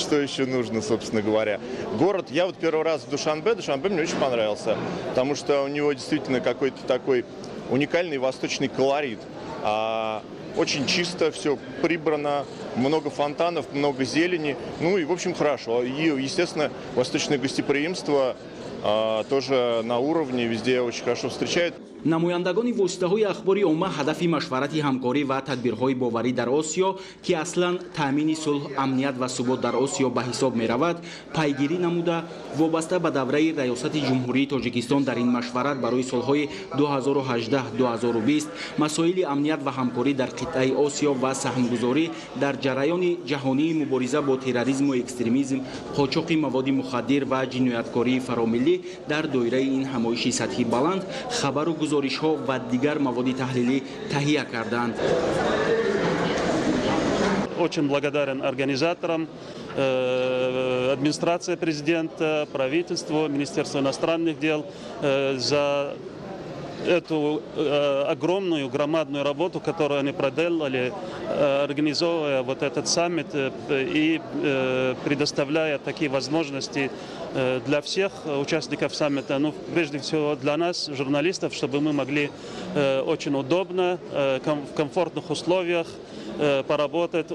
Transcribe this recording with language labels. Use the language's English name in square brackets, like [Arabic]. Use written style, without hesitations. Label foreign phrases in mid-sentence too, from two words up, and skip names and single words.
[Russian] Что еще нужно, собственно говоря? Город, я вот первый раз в Душанбе мне очень понравился, потому что у него действительно какой-то такой уникальный восточный колорит. Очень чисто, все прибрано, много фонтанов, много зелени. Ну и, в общем, хорошо. И, естественно, восточное гостеприимство тоже на уровне, везде очень хорошо встречают. [Tajik] намояндагони воситаҳои ахбори умма ҳадафи машварати ҳамкорӣ ва тадбирҳои боварӣ дар Осиё ки аслан таъмини сулҳ, амният ва субот дар Осиё ба ҳисоб меравад, пайгирӣ намуда вобаста ба давраи раёсати ҷумҳурии Тоҷикистон дар ин машварат барои солҳои 2018-2020 масоили амният ва ҳамкорӣ дар қитъаи Осиё ва саҳмгузорӣ дар ҷараёни ҷаҳонии мубориза бо терроризму экстремизм, қочоқи маводи мухаддир ва ҷинояткории фаромиллӣ дар доираи ин ҳамоиши сатҳи баланд хабару гузоришҳо ва дигар маводи таҳлилӣ таҳия карданд. [Russian] Очень благодарен организаторам, администрации президента, правительству, Министерству иностранных дел за эту огромную, громадную работу, которую они проделали, организовывая вот этот саммит и предоставляя такие возможности для всех участников саммита, ну, прежде всего для нас, журналистов, чтобы мы могли очень удобно, в комфортных условиях поработать.